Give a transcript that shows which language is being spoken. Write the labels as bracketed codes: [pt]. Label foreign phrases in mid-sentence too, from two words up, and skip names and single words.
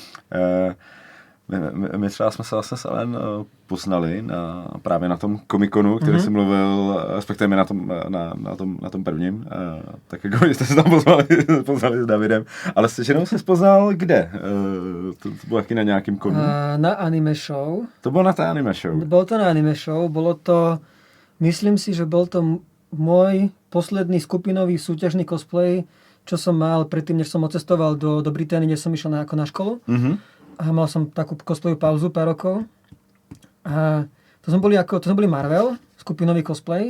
[cs] My třeba jsme se vlastně s Ellen poznali právě na tom Comic-Conu, který jsem mluvil, respektive na tom prvním. Tak jako jste se tam poznali s Davidem. Ale s ženou se poznal kde? To bylo taky na nějakým konu? Na anime show. To bylo na té anime show? [sk] Bolo to na anime show. Bolo to, myslím si, že bol to môj posledný skupinový súťažný cosplay, čo som mal predtým, než som odcestoval do Británie, kde som išiel na školu. A mal som takú cosplayovú pauzu pár rokov. A to sme boli Marvel, skupinový cosplay.